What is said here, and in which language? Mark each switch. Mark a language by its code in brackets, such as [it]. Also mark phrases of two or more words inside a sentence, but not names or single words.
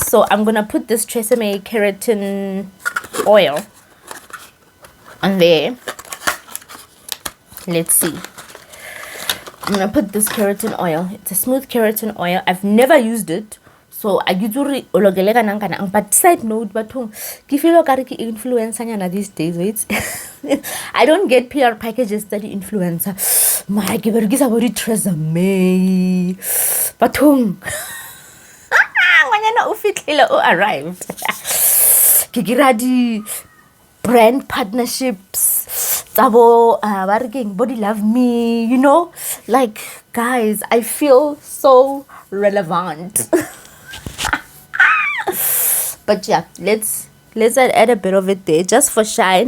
[en] So I'm going to put this Tresemme keratin oil on there. Let's see. I'm going to put this keratin oil. It's a smooth keratin oil. I've never used it. So I usually but side note but ke feel like ke influencer nyana these days, wait. I don't get PR packages that influencer. [tn] My ke berekisa bo di Tresemme. But ngwana o fitlhile o arrived. Ke gira di [en] brand partnerships tabo body love me, you know, like guys, I feel so relevant. But yeah, let's add a bit of it there just for shine.